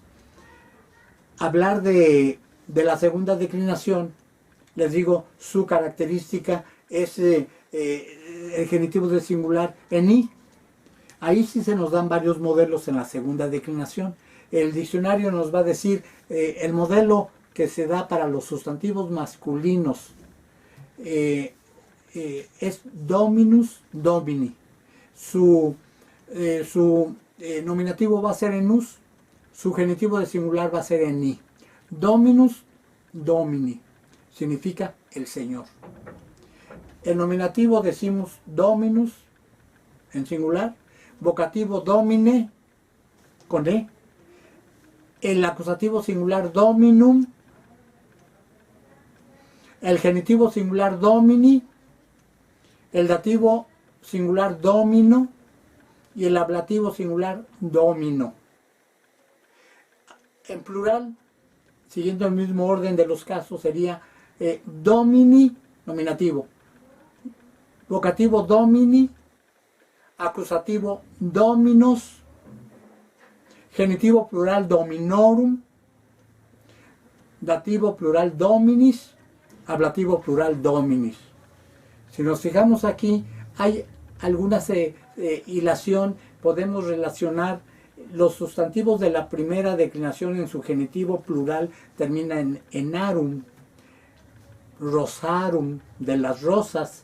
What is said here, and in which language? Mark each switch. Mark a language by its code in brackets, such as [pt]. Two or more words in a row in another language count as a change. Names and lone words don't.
[es] Hablar de la segunda declinación, les digo, su característica es el genitivo del singular en i. Ahí sí se nos dan varios modelos en la segunda declinación. El diccionario nos va a decir el modelo que se da para los sustantivos masculinos es [la] dominus domini. [es] Su nominativo va a ser en us, su genitivo de singular va a ser en i. [la] Dominus domini [es] significa el Señor. El nominativo decimos dominus en singular, vocativo domine con e, el acusativo singular dominum, el genitivo singular domini, el dativo singular domino y el ablativo singular domino. En plural, siguiendo el mismo orden de los casos, sería domini, nominativo, vocativo domini, acusativo dominos, genitivo plural dominorum, dativo plural dominis, ablativo plural dominis. Si nos fijamos aquí, hay alguna hilación, podemos relacionar los sustantivos de la primera declinación en su genitivo plural, termina en enarum, rosarum, de las rosas.